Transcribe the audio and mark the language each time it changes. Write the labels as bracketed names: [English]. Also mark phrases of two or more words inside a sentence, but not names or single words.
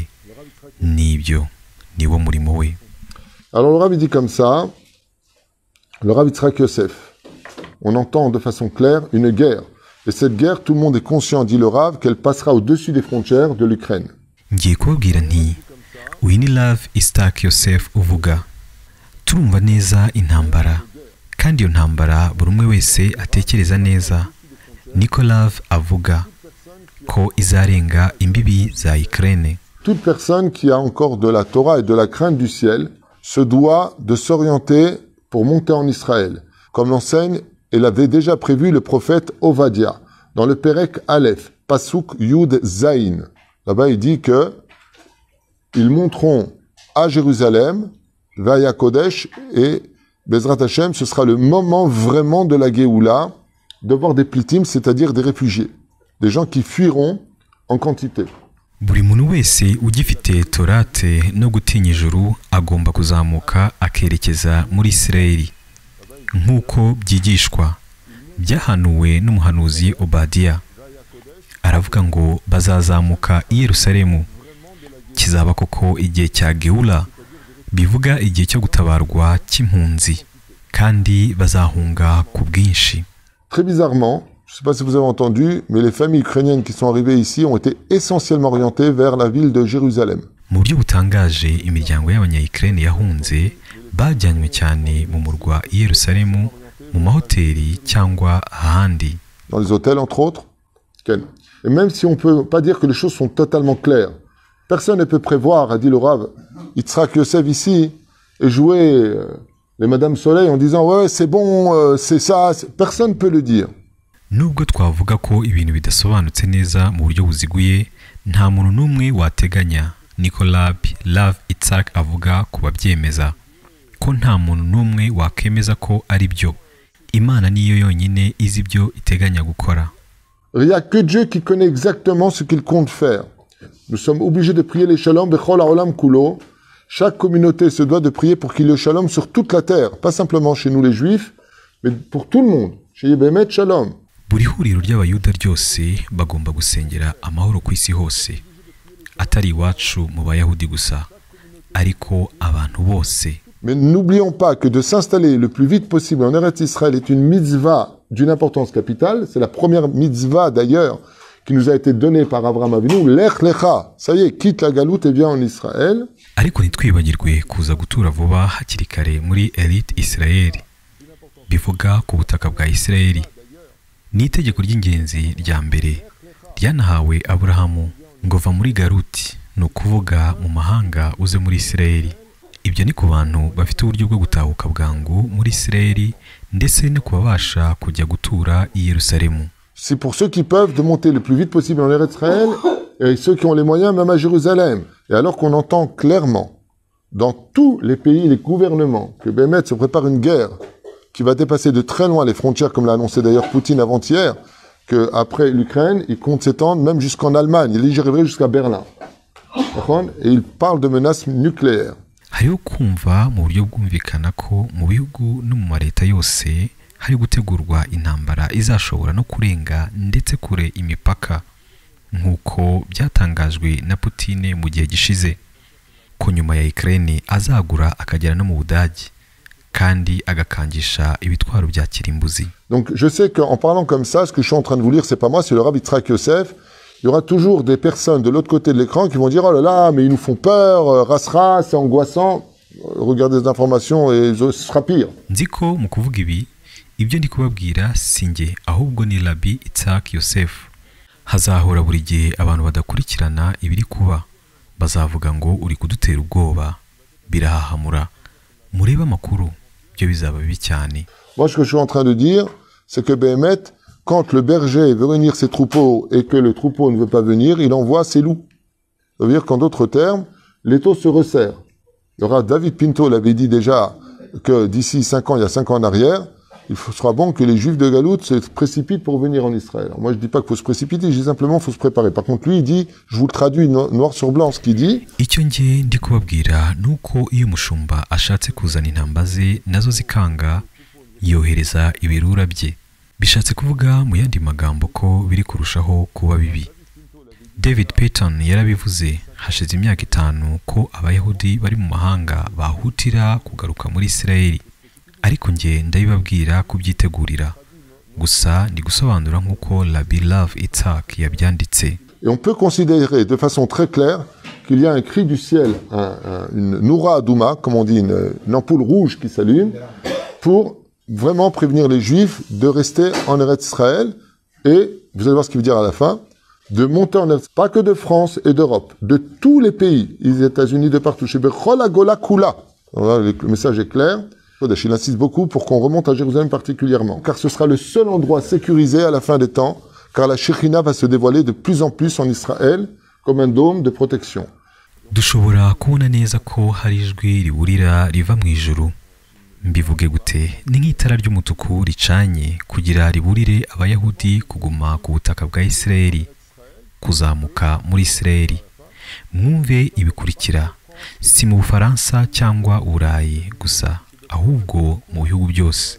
[Kinyarwanda] Nibyo niwo murimo we. [French] Alors le Rav dit comme ça, le Rav Yitzhak Yosef, on entend de façon claire une guerre. Et cette guerre, tout le monde est conscient, dit le Rav, qu'elle passera au-dessus des frontières de l'Ukraine. [Kinyarwanda] Ngiye kubabwira nti uyu ni Rav Yitzhak Yosef uvuga. Turumva neza intambara, kandi iyo ntambara buri umwe wese atekereza neza. Niko Rav avuga ko izarenga imbibi za Ukraine. [French] Toute personne qui a encore de la Torah et de la crainte du ciel se doit de s'orienter pour monter en Israël, comme l'enseigne et l'avait déjà prévu le prophète Ovadia dans le [Hebrew] פרק אלף, פסוק יוד זין. [French] Là-bas, il dit que ils monteront à Jérusalem, Vaya Kodesh, et [Hebrew] בעזרת השם, [French] ce sera le moment vraiment de la Géoula, de voir des plitim, c'est-à-dire des réfugiés, des gens qui fuiront en quantité. [Kinyarwanda] Buri muntu wese ugifite torate no gutinya ijuru agomba kuzamuka akerekeza muri Isirayeli nk'uko byigishwa byahanuwe n'umuhanuzi Obadia. Aravuga ngo bazazamuka i Yerusalemu. Kizaba koko igihe cya Geula, bivuga igihe cyo gutabarwa cy'impunzi, kandi bazahunga ku bwinshi. [French] Très bizarrement, je ne sais pas si vous avez entendu, mais les familles ukrainiennes qui sont arrivées ici ont été essentiellement orientées vers la ville de Jérusalem. [Kinyarwanda] Mu buryo butangaje, imiryango y'abanya-Ukraine yahunze bajyanywe cyane mu murwa i Yerusalemu, mu mahoteli cyangwa ahandi. [French] Dans les hôtels, entre autres. Et même si on ne peut pas dire que les choses sont totalement claires, personne ne peut prévoir, a dit le Rav Yitzhak Yosef ici, et jouer les Madame Soleil en disant « Ouais, c'est bon, c'est ça ». Personne ne peut le dire. [Kinyarwanda] Nubwo twavuga ko ibintu bidasobanutse neza mu buryo buziguye, nta muntu n'umwe wateganya. Niko Rav Yitzhak avuga ku babyemeza ko nta muntu n'umwe wakemeza ko ari byo. Imana niyo yonyine izi ibyo iteganya gukora. [French] Il n'y a que Dieu qui connaît exactement ce qu'il compte faire. Nous sommes obligés de prier les [Hebrew] שלום בכל העולם כולו, [French] Chaque communauté se doit de prier pour qu'il y ait le shalom sur toute la terre, pas simplement chez nous les juifs, mais pour tout le monde. Chez [Hebrew] באמת שלום. [Kinyarwanda] buri huriro ry'abayuda ryose bagomba gusengera amahoro ku isi hose, atari iwacu mu bayahudi gusa, ariko abantu bose. [French] Mais n'oublions pas que de s'installer le plus vite possible en Eretz Israël est une mitzvah d'une importance capitale. C'est la première mitzvah d'ailleurs qui nous a été donnée par Abraham Avinu. [Hebrew] לך לך, [French] ça y est, quitte la galoute et viens en Israël. [Kinyarwanda] Ariko ntitwibagirwe kuza gutura vuba hakiri kare muri Eretz Israel, bivuga ku butaka bwa Isirayeli. Ni itegeko ry'ingenzi rya mbere ryanahawe Aburahamu ngo va muri Garuti, ni ukuvuga mu mahanga uze muri Isirayeli. Ibyo ni ku bantu bafite uburyo bwo gutahuka bwangu muri Isirayeli ndetse no kubabasha kujya gutura i Yerusalemu. [French] C'est pour ceux qui peuvent de monter le plus vite possible en Eretz Israël et ceux qui ont les moyens même à Jérusalem. Et alors qu'on entend clairement dans tous les pays, les gouvernements, que Bémet se prépare une guerre qui va dépasser de très loin les frontières, comme l'a annoncé d'ailleurs Poutine avant-hier, qu'après l'Ukraine, il compte s'étendre même jusqu'en Allemagne. Il y arriverait jusqu'à Berlin. Et il parle de menaces nucléaires. [Kinyarwanda] Hariho kumva mu buryo bwumvikana ko mu bihugu no mu leta yose hari gutegurwa intambara izashobora no kurenga ndetse kure imipaka, nk'uko byatangajwe na Putin mu gihe gishize ko nyuma ya Ukraine azagura akagera no mu Budage kandi agakangisha ibitwaro bya kirimbuzi. [French] Donc je sais qu'en parlant comme ça, ce que je suis en train de vous lire, c'est pas moi, c'est le Rabbi Yitzhak Yosef. Il y aura toujours des personnes de l'autre côté de l'écran qui vont dire « Oh là là, mais ils nous font peur, ras-ras, c'est angoissant. » Regardez les informations et ce sera pire. [Kinyarwanda] Nzi ko mu kuvuga ibyo ndi kubabwira sinjye ahubwo ni Rabbi Yitzhak Yosef. Hazahora buri gihe abantu badakurikirana ibiri kuba, bazavuga ngo uri kudutera ubwoba, birahahamura, mureba amakuru, byo bizaba bibi cyane. [French] Moi, ce que je suis en train de dire, c'est que Bémet, quand le berger veut réunir ses troupeaux et que le troupeau ne veut pas venir, il envoie ses loups. Ça veut dire qu'en d'autres termes, l'étau se resserre. Il y aura, David Pinto l'avait dit déjà que d'ici 5 ans, il y a 5 ans en arrière, il sera bon que les Juifs de Galoute se précipitent pour venir en Israël. Alors moi, je dis pas qu'il faut se précipiter, je dis simplement qu'il faut se préparer. Par contre, lui, il dit, je vous le traduis noir sur blanc, ce qu'il dit. [Kinyarwanda] Icyo ngiye ndi kubabwira nuko iyo umushumba ashatse kuzana intamba ze nazo zikanga, yohereza ibirura bye. Bishatse kuvuga mu yandi magambo ko biri kurushaho kuba bibi. David Payton yarabivuze hashize imyaka 5 ko abayahudi bari mu mahanga bahutira kugaruka muri Isirayeli, ariko nge ndabibabwira kubyitegurira gusa ndi gusobanura nk'uko Rabbi Love Yitzhak yabyanditse. [French] Et on peut considérer de façon très claire qu'il y a un cri du ciel, une [Hebrew] נורה אדומה, [French] comme on dit, une ampoule rouge qui s'allume, pour vraiment prévenir les Juifs de rester en Eretz Israël, et, vous allez voir ce qu'il veut dire à la fin, de monter en Eretz, pas que de France et d'Europe, de tous les pays, les États-Unis, de partout, chez [Hebrew] בכל הגולה כולה. [French] Le message est clair. Il insiste beaucoup pour qu'on remonte à Jérusalem particulièrement, car ce sera le seul endroit sécurisé à la fin des temps, car la Shekhina va se dévoiler de plus en plus en Israël comme un dôme de protection. [Kinyarwanda] Dushobora kubona neza ko hari ijwi riburira riva mu ijuru. Mbivuge gute, ni nk'itara ry'umutuku ricanye kugira riburire abayahudi kuguma ku butaka bwa Isirayeli, kuzamuka muri Isirayeli. Mwumve ibikurikira, si mu Bufaransa cyangwa Uburayi gusa, ahubwo mu bihugu byose.